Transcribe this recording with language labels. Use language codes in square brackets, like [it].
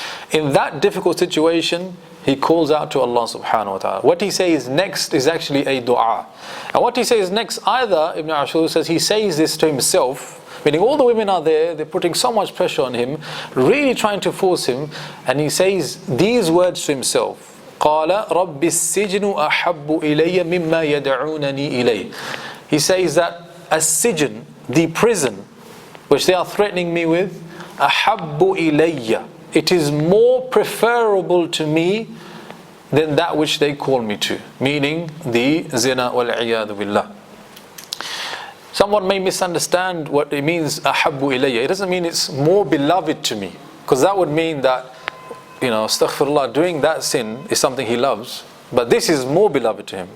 [en] In that difficult situation, he calls out to Allah subhanahu wa ta'ala. What he says next is actually a dua. And what he says next, either, Ibn Ashur says, he says this to himself, meaning all the women are there, they're putting so much pressure on him, really trying to force him, and he says these words to himself. [ar] قال رب السجن أحب إلي مما يدعونني إليه. [en] He says that as-sijn, the prison, which they are threatening me with, ahabbu ilayya, it is more preferable to me than that which they call me to, meaning the zina wal-iyadhu billah. Someone may misunderstand what it means, ahabbu ilayya. It doesn't mean it's more beloved to me, because that would mean that, astaghfirullah, doing that sin is something he loves, but this is more beloved to him.